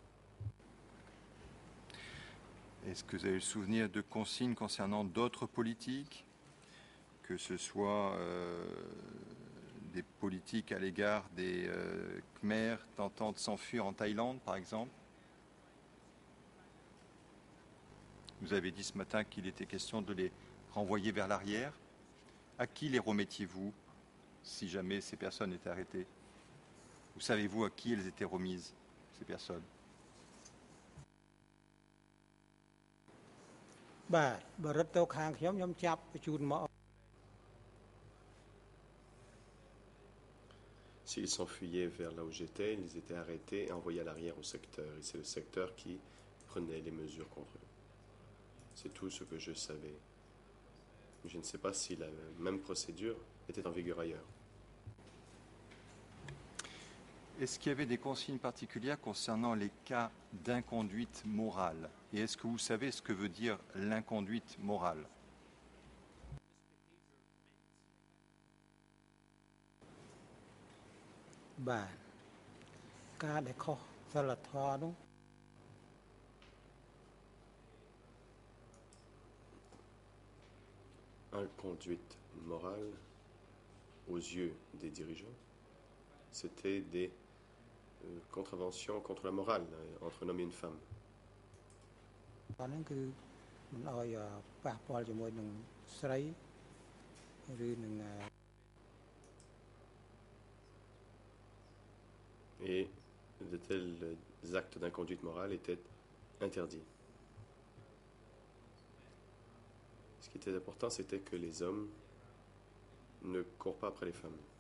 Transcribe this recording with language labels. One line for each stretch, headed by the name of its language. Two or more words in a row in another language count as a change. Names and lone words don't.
French: Est-ce que vous avez le souvenir de consignes concernant d'autres politiques, que ce soit des politiques à l'égard des Khmers tentant de s'enfuir en Thaïlande, par exemple? Vous avez dit ce matin qu'il était question de les renvoyer vers l'arrière. À qui les remettiez-vous si jamais ces personnes étaient arrêtées? Ou savez-vous à qui elles étaient remises, ces personnes?
Khmer: បាទបើរត់ទៅខាងខ្ញុំចាប់បញ្ជូនមក
French: S'ils s'enfuyaient vers là où j'étais, ils étaient arrêtés et envoyés à l'arrière au secteur. Et c'est le secteur qui prenait les mesures contre eux. C'est tout ce que je savais. Je ne sais pas si la même procédure était en vigueur ailleurs. Est-ce qu'il y avait des consignes particulières concernant les cas d'inconduite morale? Et est-ce que vous savez ce que veut dire l'inconduite morale?
Khmer: បាទការដែលខុសសិលធម៌នោះ
French: Inconduite morale, aux yeux des dirigeants, c'était des contraventions contre la morale entre un homme et une femme.
Khmer: ហ្នឹងគឺមិនឲ្យប៉ះពាល់ជាមួយនឹងស្រីឬនឹង
French: Et de tels actes d'inconduite morale étaient interdits. Ce qui était important, c'était que les hommes ne courent pas après les femmes.